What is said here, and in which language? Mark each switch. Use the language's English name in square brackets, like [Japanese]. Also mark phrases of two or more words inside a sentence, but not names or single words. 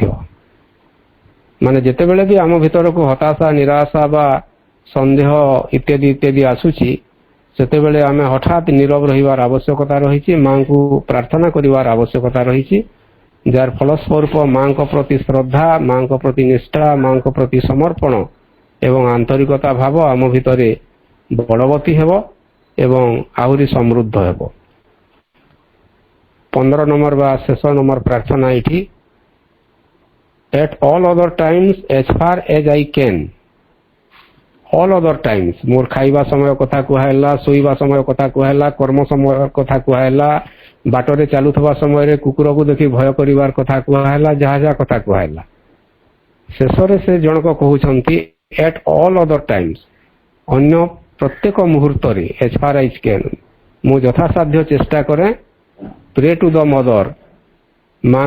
[Odia] ମାନେ ଯେତେବେଳେ ବି ଆମ ଭିତରକୁ ହତାଶା ନିରାଶା ବା ସନ୍ଦେହ ଇତ୍ୟାଦି ଇତ୍ୟାଦି ଆସୁଛି, ସେତେବେଳେ ଆମେ ହଠାତ୍ ନୀରବ ରହିବାର ଆବଶ୍ୟକତା ରହିଛି, ମାଙ୍କୁ ପ୍ରାର୍ଥନା କରିବାର ଆବଶ୍ୟକତା ରହିଛି, ଯାହାର ଫଳସ୍ୱରୂପ ମାଙ୍କ ପ୍ରତି ଶ୍ରଦ୍ଧା, ମାଙ୍କ ପ୍ରତି ନିଷ୍ଠା, ମାଙ୍କ ପ୍ରତି ସମର୍ପଣ ଏବଂ ଆନ୍ତରିକତା ଭାବ ଆମ ଭିତରେ ବଳବତୀ ହେବ ଏବଂ ଆହୁରି ସମୃଦ୍ଧ ହେବ। 15 ନମ୍ବର ବା ଶେଷ ନମ୍ବର ପ୍ରାର୍ଥନା ଏଇଠି, [English] at all other times as far as I can, all other times, [Odia] ମୋର ଖାଇବା ସମୟ କଥା କୁହାହେଲା, ଶୋଇବା ସମୟ କଥା କୁହାହେଲା, କର୍ମ ସମୟ କଥା କୁହାହେଲା, ବାଟରେ ଚାଲୁଥିବା ସମୟରେ କୁକୁରକୁ ଦେଖି ଭୟ କରିବାର କଥା କୁହାହେଲା, ଯାହା ଯାହା କଥା କୁହାହେଲା, ଶେଷରେ ସେ ଜଣକ କହୁଛନ୍ତି [English] at all other times, [Odia] ଅନ୍ୟ ପ୍ରତ୍ୟେକ ମୁହୂର୍ତ୍ତରେ [English] as far as I can, [Odia] ମୁଁ ଯଥାସାଧ୍ୟ ଚେଷ୍ଟା କରେ [English] pray to the mother